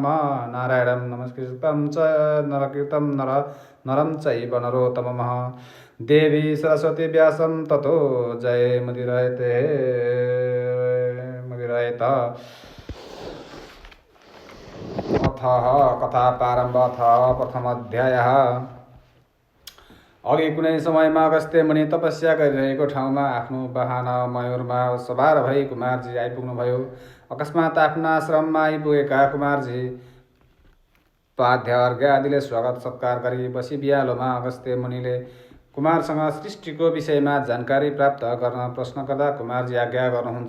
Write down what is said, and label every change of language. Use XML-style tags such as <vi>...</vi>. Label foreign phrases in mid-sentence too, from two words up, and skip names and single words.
<sa>नारायणं नमस्कृतं च नरकृतं नरं चैव नरोत्तमः देवी सरस्वती व्यासं ततो जय मुदिरयत। अथ कथा प्रारम्भ। अथ प्रथमाध्यायः।</sa> <ne>अघि कुनै समयमा अगस्त्य मुनि तपस्या गरिरहेको ठाउँमा आफ्नो वाहन मयूरमा सवार भई कुमारजी आइपुग्नुभयो। अकस्मात आफ्ना आश्रममा आइपुगेका कुमारजी पाद्य अर्घ्य आदिले स्वागत सत्कार गरी बसी बिहालोमा अगस्त्य मुनिले कुमारसँग सृष्टिको विषयमा जानकारी प्राप्त गर्न प्रश्न गर्दा कुमारजी आज्ञा गर्नुहुन्छ।</ne>